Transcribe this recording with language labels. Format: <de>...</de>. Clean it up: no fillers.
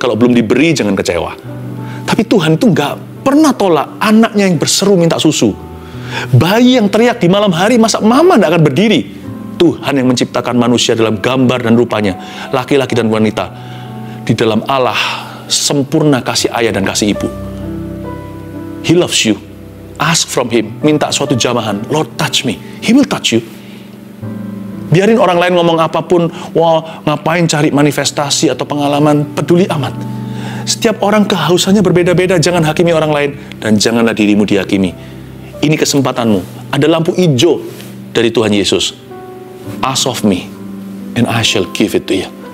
<id>Kalau belum diberi, jangan kecewa. Tapi Tuhan itu nggak pernah tolak anaknya yang berseru minta susu. Bayi yang teriak di malam hari, masa mama nggak akan berdiri Tuhan yang menciptakan manusia dalam gambar dan rupanya, laki-laki dan wanita, di dalam Allah sempurna kasih ayah dan kasih ibu.</id> <en>He loves you. Ask from Him,</en> <id>minta suatu jamahan,</id> <en>Lord touch me, He will touch you.</en> <id>Biarin orang lain ngomong apapun, wah ngapain cari manifestasi atau pengalaman, peduli amat. Setiap orang kehausannya berbeda-beda, jangan hakimi orang lain, dan janganlah dirimu dihakimi. Ini kesempatanmu, ada lampu hijau dari Tuhan Yesus.</id> <en>Ask of me, and I shall give it to you.</en>